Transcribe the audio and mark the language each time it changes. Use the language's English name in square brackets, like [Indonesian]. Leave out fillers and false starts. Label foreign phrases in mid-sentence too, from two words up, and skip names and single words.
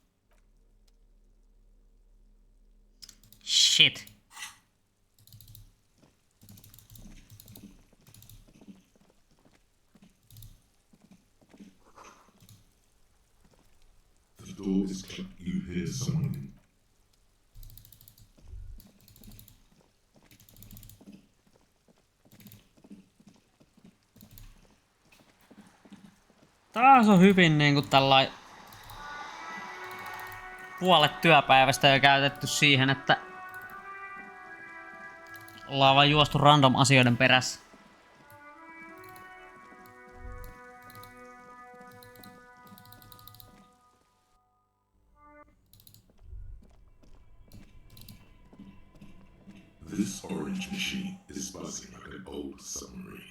[English] Shit. The door is closed. You hear someone in. [Finnish] Taas on hyvin niinku tällain puolet työpäivästä jo käytetty siihen, että ollaan vaan juostu random asioiden perässä. [English] This orange machine is buzzing like an old submarine.